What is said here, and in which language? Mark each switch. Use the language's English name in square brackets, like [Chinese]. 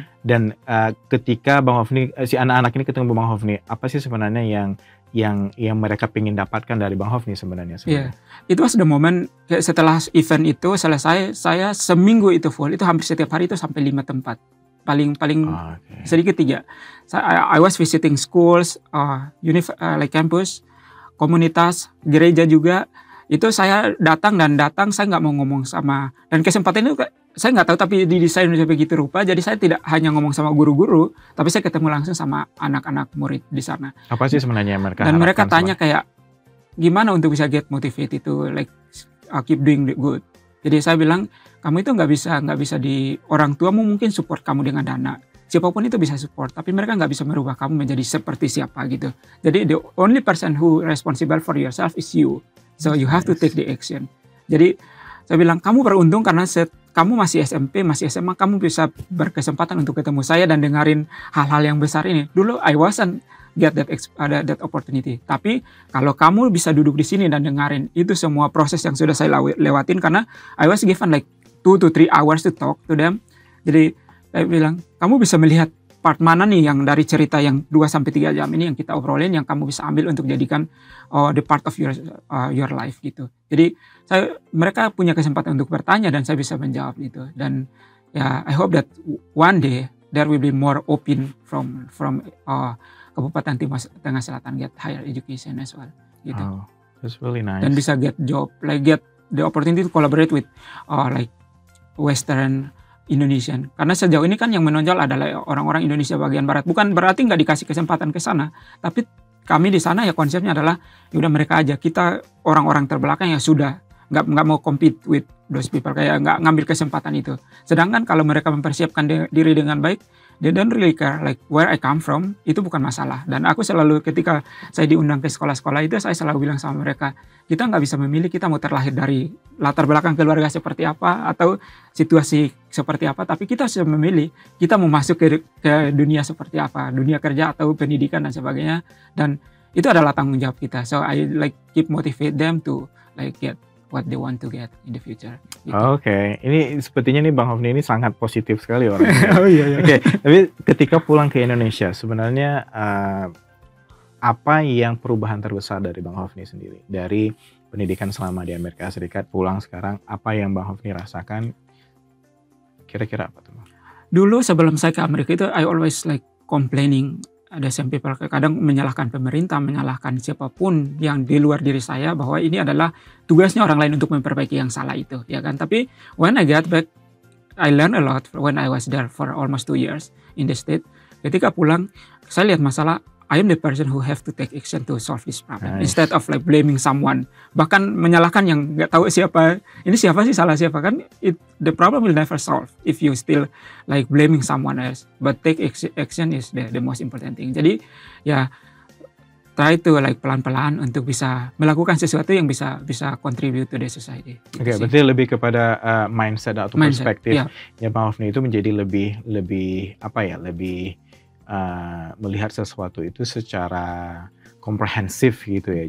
[Indonesian] Dan ketika Bang Hofni si anak-anak ini ketemu Bang Hofni, apa sih sebenarnya yang mereka ingin dapatkan dari Bang Hofni sebenarnya? Iya, itu [English] was the moment [Indonesian] setelah event itu selesai, saya seminggu itu full, itu hampir setiap hari itu sampai 5 tempat. Paling sedikit 3. [English] I was visiting schools, like campus, [Indonesian] komunitas, gereja juga. Itu saya datang saya nggak mau ngomong sama, dan kesempatan itu saya nggak tahu tapi didesain begitu rupa. Jadi saya tidak hanya ngomong sama guru-guru, tapi saya ketemu langsung sama anak-anak murid di sana. Apa sih sebenarnya yang mereka dan mereka tanya kayak gimana untuk bisa [English] get motivated to like keep doing the good. [Indonesian] Jadi saya bilang kamu itu nggak bisa di orang tuamu mungkin support kamu dengan dana, siapapun itu bisa support, tapi mereka nggak bisa merubah kamu menjadi seperti siapa gitu. [English] Jadi the only person who responsible for yourself is you, so you have to take the action. [Indonesian] Jadi saya bilang kamu beruntung karena kamu masih SMP, masih SMA, kamu bisa berkesempatan untuk ketemu saya dan dengerin hal-hal yang besar ini. [English] Dulu I wasn't get that opportunity. [Indonesian] Tapi kalau kamu bisa duduk di sini dan dengerin itu semua proses yang sudah saya lewatin, karena [English] I was given like 2 to 3 hours to talk to them. [Indonesian] Jadi saya bilang kamu bisa melihat part mana nih yang dari cerita yang 2-3 jam ini yang kita obrolin yang kamu bisa ambil untuk jadikan [English] the part of your life [Indonesian] gitu. Jadi mereka punya kesempatan untuk bertanya dan saya bisa menjawab gitu. [English] Dan ya I hope that one day there will be more open from Kabupaten Timur Tengah Selatan get higher education as well gitu. Oh, that's really nice. [Indonesian] Dan bisa [English] get job, like get the opportunity to collaborate with like Western Indonesian. [Indonesian] Karena sejauh ini kan yang menonjol adalah orang-orang Indonesia bagian barat. Bukan berarti nggak dikasih kesempatan ke sana, tapi kami di sana ya konsepnya adalah ya udah mereka aja, kita orang-orang terbelakang yang sudah nggak mau [English] compete with those people, [Indonesian] kayak nggak ngambil kesempatan itu. Sedangkan kalau mereka mempersiapkan diri dengan baik, [English] they don't really care like where I come from, [Indonesian] itu bukan masalah. Dan aku selalu ketika saya diundang ke sekolah-sekolah itu, saya selalu bilang sama mereka, kita nggak bisa memilih kita mau terlahir dari latar belakang keluarga seperti apa atau situasi seperti apa, tapi kita bisa memilih kita mau masuk ke dunia seperti apa, dunia kerja atau pendidikan dan sebagainya. Dan itu adalah tanggung jawab kita. So I like keep motivate them to like get what they want to get in the future. Gitu. Oke. Ini sepertinya nih Bang Hofni ini sangat positif sekali orangnya. Oh iya. Oke. Tapi ketika pulang ke Indonesia, sebenarnya apa yang perubahan terbesar dari Bang Hofni sendiri dari pendidikan selama di Amerika Serikat, pulang sekarang, apa yang Bang Hofni rasakan? Kira-kira apa tuh? Dulu sebelum saya ke Amerika itu, [English] I always like complaining. [Indonesian] Ada [English] some people [Indonesian] kadang menyalahkan pemerintah, menyalahkan siapapun yang di luar diri saya, bahwa ini adalah tugasnya orang lain untuk memperbaiki yang salah itu, ya kan? [English] Tapi when I got back, I learned a lot when I was there for almost 2 years in the state. [Indonesian] Ketika pulang, saya lihat masalah, [English] I am the person who have to take action to solve this problem. Nice. Instead of like blaming someone, [Indonesian] bahkan menyalahkan yang nggak tahu siapa, ini siapa sih, salah siapa, kan [English] the problem will never solve if you still like blaming someone else. But take action is the most important thing. [Indonesian] Jadi ya [English] try to like [Indonesian] pelan-pelan untuk bisa melakukan sesuatu yang bisa [English] contribute to the society. [Indonesian] Oke, berarti lebih kepada mindset atau perspektif ya Bang Hofni itu menjadi lebih apa ya, lebih melihat sesuatu itu secara komprehensif gitu ya.